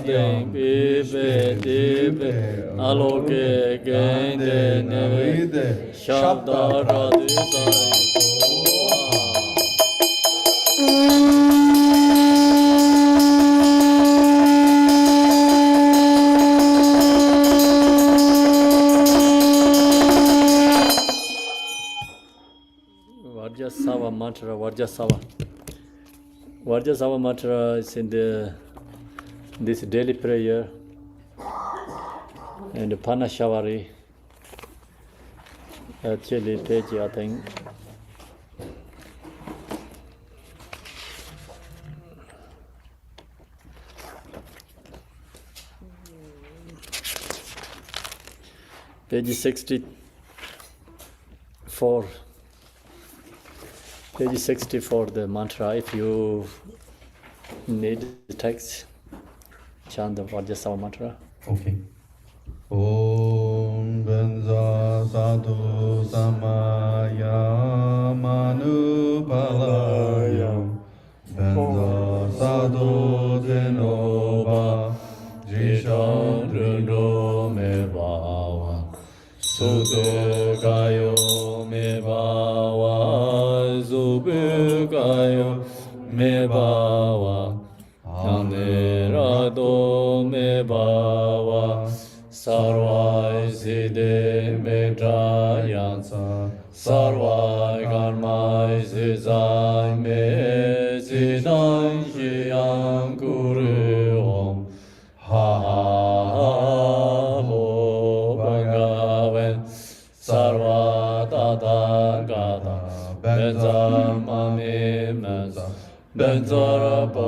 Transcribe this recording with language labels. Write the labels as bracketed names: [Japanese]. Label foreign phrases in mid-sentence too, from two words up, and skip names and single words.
[English] ding pi be di be aloke gende ne shabda radita Vajrasava mantra Vajrasava mantra is in this daily prayer and Panashavari. Actually, page I think. Page 64. Page 64, the mantra, if you need the text, chant the Vajrasava mantra. [Sanskrit] Okay. Om Benza Sadhu Samaya Manu Palaya Benza Sadhu Denoba Jishan Rundo Me Bawa Sude Gayo Me Bawa Zube Gayo Me Bawa Anerado Me Bawa Sarvai Siddhe Metrayansa Sarvai Karmai Siddhai Me Siddhai Shiyam Kuru Om Ha Ha Ho Bhagavan Sarva Tata Gata Benza Mami Menza Benzara